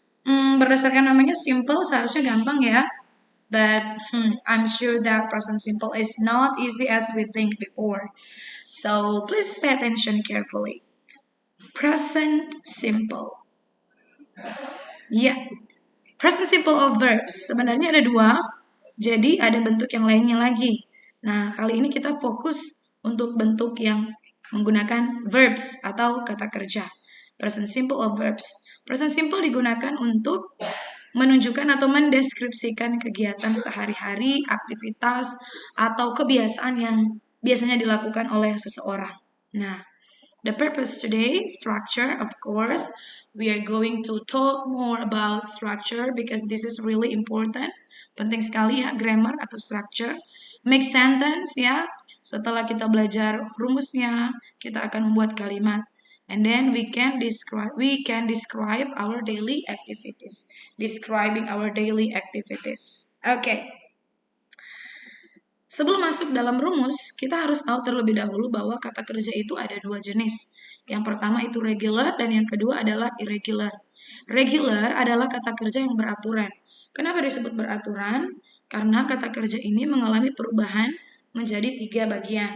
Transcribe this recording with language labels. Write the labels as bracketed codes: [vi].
[id] Berdasarkan namanya simple seharusnya gampang ya. [en] But I'm sure that present simple is not easy as we think before. So, please pay attention carefully. Present simple. Ya, present simple of verbs. [id] Sebenarnya ada dua, jadi ada bentuk yang lainnya lagi. Nah, kali ini kita fokus untuk bentuk yang menggunakan verbs atau kata kerja. Present simple of verbs. Present simple digunakan untuk menunjukkan atau mendeskripsikan kegiatan sehari-hari, aktivitas, atau kebiasaan yang biasanya dilakukan oleh seseorang. [en] Nah, the purpose today, structure, of course. We are going to talk more about structure because this is really important. [id] Penting sekali ya, grammar atau structure. [en] Make sentence [id] ya. Setelah kita belajar rumusnya, kita akan membuat kalimat. [en] And then we can describe our daily activities. Describing our daily activities. Okay. [id] Sebelum masuk dalam rumus, kita harus tahu terlebih dahulu bahwa kata kerja itu ada dua jenis. Yang pertama itu regular dan yang kedua adalah irregular. Regular adalah kata kerja yang beraturan. Kenapa disebut beraturan? Karena kata kerja ini mengalami perubahan menjadi 3 bagian.